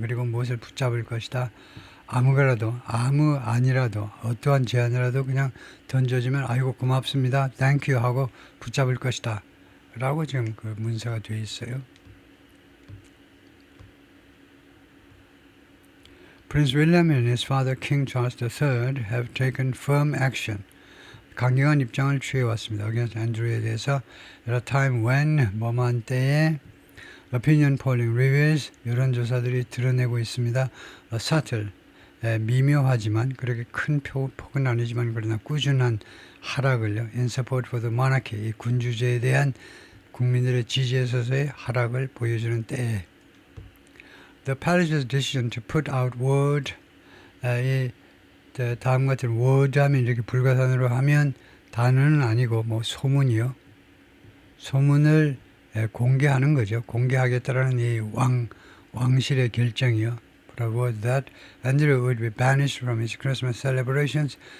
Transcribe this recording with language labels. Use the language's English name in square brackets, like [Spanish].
[Korean] 그리고 무엇을 붙잡을 것이다. 아니라도 어떠한 제안이라도 그냥 던져주면 아이고 고맙습니다. [English] Thank you [Korean] 하고 붙잡을 것이다. 라고 지금 그 문서가 되어 있어요. [English] Prince William and his father King Charles III have taken firm action. [Korean] 강경한 입장을 취해왔습니다. [English] against Andrew에 대해서 at a time when [Korean] 뭐만 때에 [English] opinion polling reveals [Korean] 여론조사들이 드러내고 있습니다. subtle 미묘하지만 그렇게 큰 폭은 아니지만 그러나 꾸준한 하락을요. [English] in support for the monarchy [Korean] 이 군주제에 대한 국민들의 지지에서의 하락을 보여주는 때에 [English] The palace's decision to put out word [Korean] 다음 같은 word 하면 이렇게 불가산으로 하면 단어는 아니고 뭐 소문이요. 소문을 공개하는 거죠. 공개하겠다라는 이 왕실의 결정이요. [English] was that Andrew would be banished from his Christmas celebrations.